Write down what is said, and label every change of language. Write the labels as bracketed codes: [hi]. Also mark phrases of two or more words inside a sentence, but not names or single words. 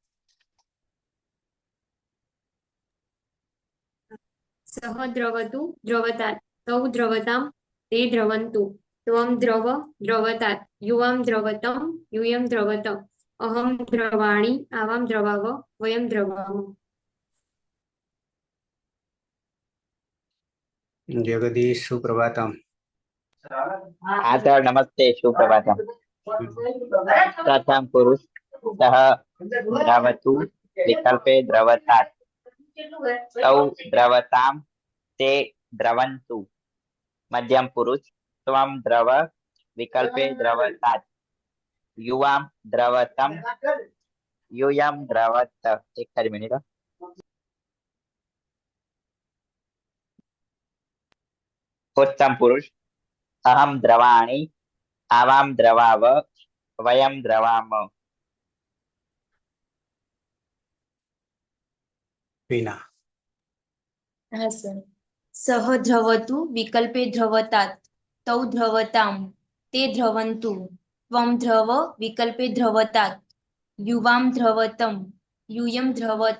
[sa] સહ દ્રવતુ દ્રવતાત, તૌ દ્રવતામ, તે દ્રવંતુ. ત્વમ દ્રવ દ્રવતાત, યુવામ દ્રવતમ, યુયમ દ્રવત. અહમ દ્રવાણી, આવામ દ્રવાવ, વયમ દ્રવામ. જગદીશ સુપ્રભાતમ. [hi] हाँ सर नमस्ते सुप्रभातम। [sa] प्रथम पुरुष सह द्रवतु विकल्पे द्रवतात् तौ द्रवताम ते द्रवन्तु। मध्यम पुरुष त्वं द्रव विकल्पे द्रवतात् युवां द्रवतम यूयं द्रवत। [gu] એક ખરી મિનિટ। [sa] उत्तम पुरुष अहम द्रवाणी, आवाम द्रवाव, वयम द्रवाम। [gu] વિના. હા સર. [sa] સહ દ્રવતુ વિકલ્પે દ્રવતાત, તૌ દ્રવતામ, તે દ્રવંતુ. ત્વમ દ્રવ વિકલ્પે દ્રવતાત, યુવામ દ્રવતમ, યુયમ દ્રવત.